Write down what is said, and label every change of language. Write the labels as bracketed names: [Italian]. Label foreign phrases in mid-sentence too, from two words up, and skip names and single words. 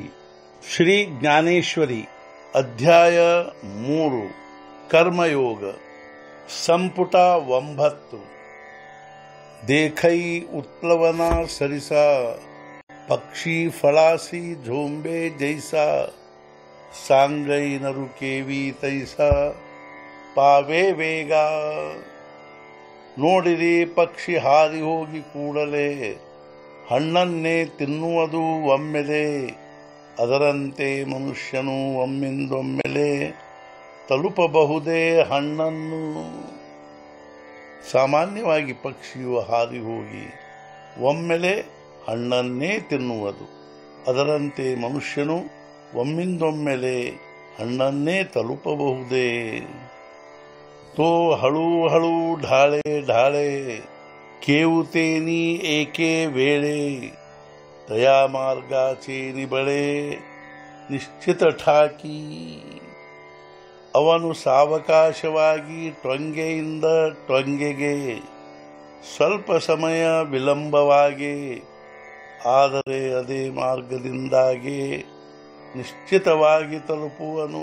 [Marathi] श्री ज्ञानेश्वरी अध्याय 3 कर्मयोग ಸಂಪುಟ 9। देखै उत्प्लवना सरिसा पक्षी फळासी झोंबे जैसा। सांगै नरु केवी तैसा पावे ವೇಗ। [Kannada] ನೋಡಿರಿ ಪಕ್ಷಿ ಹಾರಿ ಹೋಗಿ ಕೂಡಲೇ ಹಣ್ಣನ್ನೇ ತಿನ್ನುವುದು ಒಮ್ಮೆಲೆ। ಅದರಂತೆ ಮನುಷ್ಯನು ಒಮ್ಮಿಂದೊಮ್ಮೆಲೆ ತಲುಪಬಹುದೇ ಹಣ್ಣನ್ನು। ಸಾಮಾನ್ಯವಾಗಿ ಪಕ್ಷಿಯು ಹಾರಿ ಹೋಗಿ ಒಮ್ಮೆಲೆ ಹಣ್ಣನ್ನೇ ತಿನ್ನುವುದು, ಅದರಂತೆ ಮನುಷ್ಯನು ಒಮ್ಮಿಂದೊಮ್ಮೆಲೆ ಹಣ್ಣನ್ನೇ ತಲುಪಬಹುದೇ। [Marathi] तो हळू हळू ढाळे ढाळे केवतेनी एके वेळे। तया मार्गाचे निबळे निश्चित ठाकी। [Kannada] ಅವನು ಸಾವಕಾಶವಾಗಿ ಟೊಂಗೆಯಿಂದ ಟೊಂಗೆಗೆ ಸ್ವಲ್ಪ ಸಮಯ ವಿಳಂಬವಾಗಿ, ಆದರೆ ಅದೇ ಮಾರ್ಗದಿಂದಾಗಿ ನಿಶ್ಚಿತವಾಗಿ ತಲುಪುವನು।